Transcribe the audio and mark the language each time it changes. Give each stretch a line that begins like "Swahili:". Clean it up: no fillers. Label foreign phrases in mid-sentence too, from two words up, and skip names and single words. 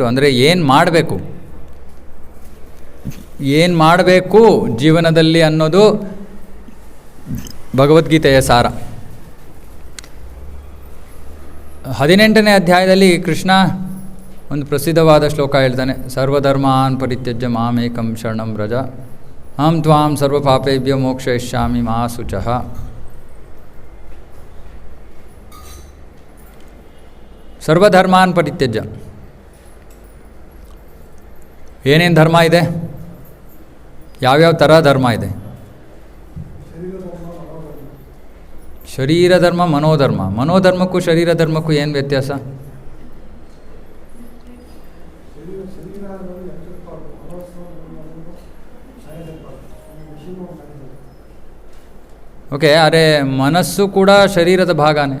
Kannada: ಅಂದರೆ ಏನು ಮಾಡಬೇಕು ಜೀವನದಲ್ಲಿ ಅನ್ನೋದು ಭಗವದ್ಗೀತೆಯ ಸಾರ. 18ನೇ ಅಧ್ಯಾಯದಲ್ಲಿ ಕೃಷ್ಣ ಒಂದು ಪ್ರಸಿದ್ಧವಾದ ಶ್ಲೋಕ ಹೇಳ್ತಾನೆ.
Sanskrit: ಸರ್ವಧರ್ಮಾನ್ ಪರಿತ್ಯಜ್ಯ ಮಾಮೇಕಂ ಶರಣಂ ವ್ರಜ ಅಹಂ ತ್ವಾಂ ಸರ್ವಪಾಪೇಭ್ಯೋ ಮೋಕ್ಷಯಿಷ್ಯಾಮಿ ಮಾ ಶುಚಃ.
Kannada: ಸರ್ವಧರ್ಮಾನ್ ಪರಿತ್ಯಜ್ಯ. ಏನೇನು ಧರ್ಮ ಇದೆ? ಯಾವ್ಯಾವ ಥರ ಧರ್ಮ ಇದೆ? ಶರೀರ ಧರ್ಮ, ಮನೋಧರ್ಮ. ಮನೋಧರ್ಮಕ್ಕೂ ಶರೀರ ಧರ್ಮಕ್ಕೂ ಏನು ವ್ಯತ್ಯಾಸ? ಓಕೆ, ಅರೆ ಮನಸ್ಸು ಕೂಡ ಶರೀರದ ಭಾಗನೇ.